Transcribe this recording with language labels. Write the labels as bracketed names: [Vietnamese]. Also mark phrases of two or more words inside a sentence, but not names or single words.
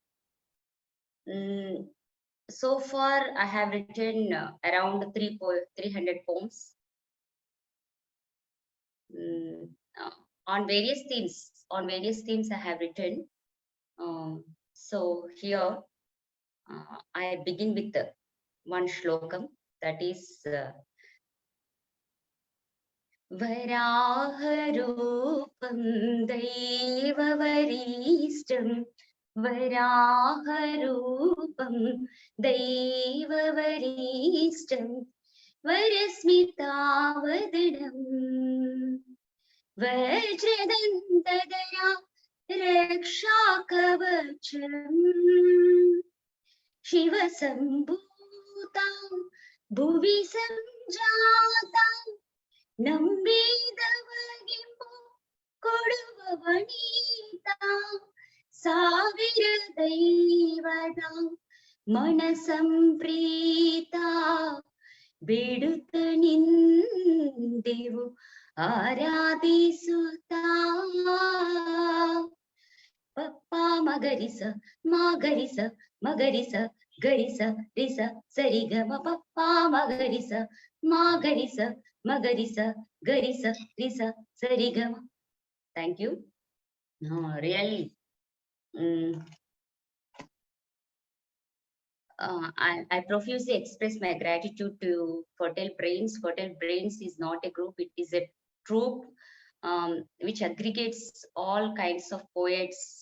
[English] So far, I have written around 300 poems on various themes. On various themes, I have written. So here, I begin with one shlokam, that is [Sanskrit] वराहरूपम् दैववरिष्ठम् वराहरूपम् दैववरिष्ठम् वरस्मितवदनम् वज्रदन्तधय रक्षाकवचम् शिव सम्भूतम् भुवि सञ्जातम् [Kannada] ನಂಬಿದವಗಿಂಬು ಕೊಡುವವನೀತ ಸಾವಿರ ದೈವದ ಮನಸಂಪ್ರೀತ ಬಿಡುತ್ತ ನಿಂದೆವು ಆರಾಧಿಸುತ್ತ ಪಪ್ಪ ಮಗರಿಸ ಮಗರಿಸ ಮಗರಿಸ ಗರಿಸ ರಿಸ ಸರಿಗಮ ಪಪ್ಪ ಮಗರಿಸ ಮಗರಿಸ Magarisa, Garisa, Risa, Sarigama. [English] Thank you. Really, I profusely express my gratitude to Fertile Brains. Fertile Brains is not a group, it is a troupe which aggregates all kinds of poets.